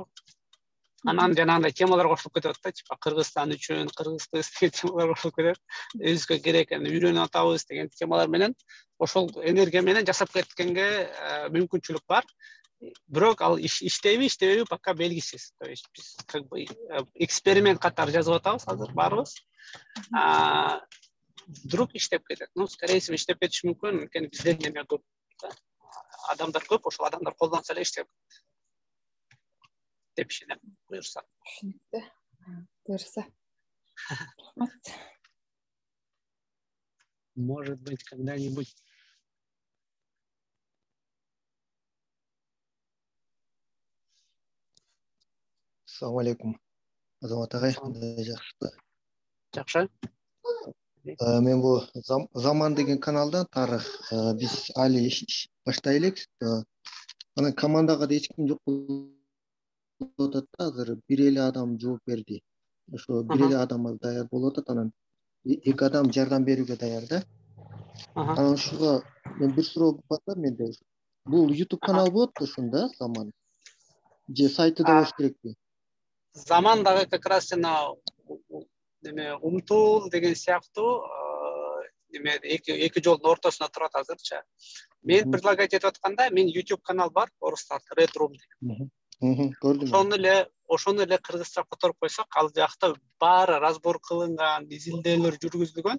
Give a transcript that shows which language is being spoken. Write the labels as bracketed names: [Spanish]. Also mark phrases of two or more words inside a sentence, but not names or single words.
[Kyrgyz] Анан жанагындай темалар кошулуп кетип атат, типа Кыргызстан үчүн, Кыргызды деген темалар кошулуп кетет. Өзгө керек, үйрөнүп атабыз деген темалар менен ошол энергия менен жасап кеткенге мүмкүнчүлүк бар. Бирок ал иштейби, иштебейби пока белгисиз. [Russian] То есть [Kyrgyz] биз [Russian] как бы [Kyrgyz] эксперимент катары жазып атабыз азыр баарыбыз. Вдруг иштеп кетет. [Russian] Ну, скорее всего, [Kyrgyz] иштеп кетиши мүмкүн, анткени бизде неме көп. Адамдар көп, ошол адамдар колдонсо эле иштеп кетет. Деп ишенем, буюрса. Түшүнүктүү. Буюрса. Рахмат. [Russian] Может быть, когда-нибудь. [Arabic] السلام عليكم. [Kyrgyz] Азамат агай, Жакшы. Мен бул Заман деген каналдан тарых биз али баштай элек. Анан командага да эч ким жок болуп атат да, азыр бир эле адам жооп берди. Ошо бир эле адам даяр болуп атат, анан 2 адам жардам берүүгө даяр да. Анан ушуга мен бир суроо бар менде. Бул YouTube канал болот ошондо Заман. Же сайты да болуш керекпи? Заман дагы [Russian] как раз [Kyrgyz] неме умтул деген сыяктуу неме эки жолдун ортосунда турат азырчы. Мен предлагать этип атканда, мен YouTube канал бар, орустар Red Room деген. Көрдүм. Ошону эле кыргызча которуп койсок, ал жакта баары разбор кылынган, изилдөөлөр жүргүзүлгөн.